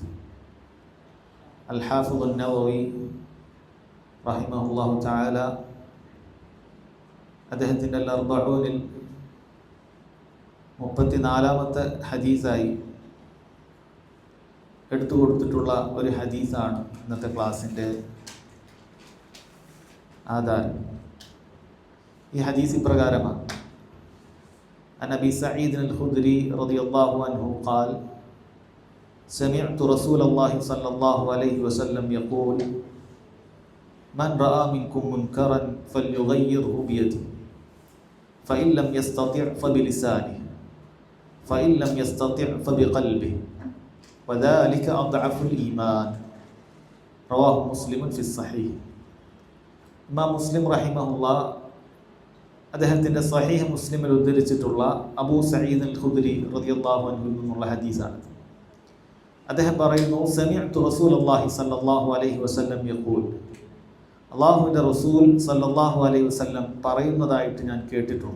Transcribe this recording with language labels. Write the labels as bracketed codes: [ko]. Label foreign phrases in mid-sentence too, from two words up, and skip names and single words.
[ml] അൽ-ഹാഫിദ് അൻ-നവവി [ar] رحمه الله تعالى [ml] അദ്ദേഹത്തിൻ്റെ അൽ-അർബഊനിൽ 34-ാമത്തെ ഹദീസായി എടുത്തു കൊടുത്തിട്ടുള്ള ഒരു ഹദീസാണ് ഇന്നത്തെ ക്ലാസ്സിൻ്റെ ആധാരം. ഈ ഹദീസ് ഇപ്രകാരമാണ്: [ar] عن أبي سعيد الخدري رضي الله عنه قال سمعت رسول الله صلى الله عليه وسلم يقول من رأى منكم منكرا فليغيره بيده فإن لم يستطع فبلسانه فإن لم يستطع فبقلبه وذلك أضعف الإيمان رواه مسلم في الصحيح. [ml] ഇമാം മുസ്ലിം റഹിമഹുല്ലാഹ് അദ്ദേഹത്തിൻ്റെ സഹീഹ് മുസ്ലിമിൽ ഉദ്ധരിച്ചിട്ടുള്ള അബൂ സഈദ് അൽ ഖുദ്രി [ar] رضي الله عنه [ml] നിന്നുള്ള ഹദീസാണ്. അദ്ദേഹം പറയുന്നു, [ar] سمعت رسول الله صلى الله عليه وسلم يقول, [ml] അല്ലാഹുവിൻ്റെ റസൂൽ [ar] صلى الله عليه وسلم [ml] പറയുന്നതായിട്ട് ഞാൻ കേട്ടിട്ടുണ്ട്.